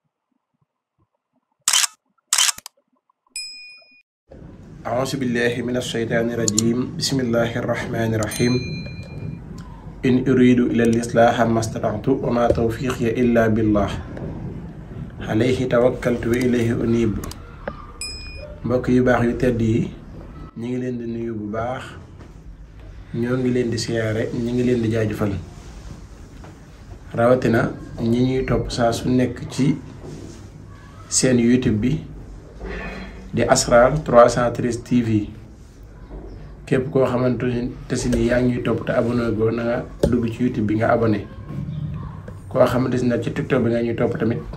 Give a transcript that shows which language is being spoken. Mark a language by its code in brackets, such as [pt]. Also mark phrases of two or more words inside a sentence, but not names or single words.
[ar] أعوذ بالله من الشيطان الرجيم بسم الله الرحمن الرحيم إن أريد إلا الإصلاح ما استطعت وما توفيقي إلا بالله عليه توكلت وإليه أنيب [wo] mbokk yu baax yu tedd yi ñi ngi leen di nuyu bu baax ñoo ngi leen di siyaare ñi ngi leen di jaajëfal rawatina ñi ñuy topp saa su nekk ci seen YouTube bi di Asrar 313 TV képp koo xamante te si ni yaa ngi ñuy topp te abonné go na nga dugg ci YouTube bi nga abonné koo xamante si nag ci TikTok bi nga ñuy topp tamit